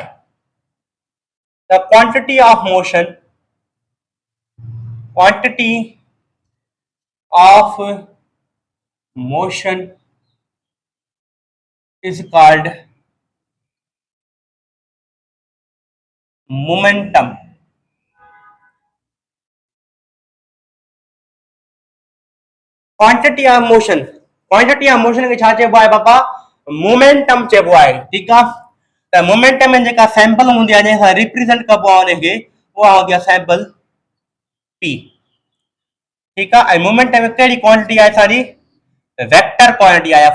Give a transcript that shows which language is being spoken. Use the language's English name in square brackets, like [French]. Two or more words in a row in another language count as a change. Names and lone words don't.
[English] The quantity of motion, quantity of motion is called momentum. Quantity of motion [Sindhi] के छा चइबो आहे बाबा? मोमेंटम चइबो आहे। ठीकु आहे। त मोमेंटम में जेका सैंपल हूंदी आहे जंहिंसां रिप्रेज़ेंट कबो आहे उनखे, उहा हूंदी आहे सैंपल पी। ठीकु आहे। ऐं मोमेंटम में कहिड़ी क्वांटिटी आहे असांजी? [English] vector quantity [Sindhi] आहे।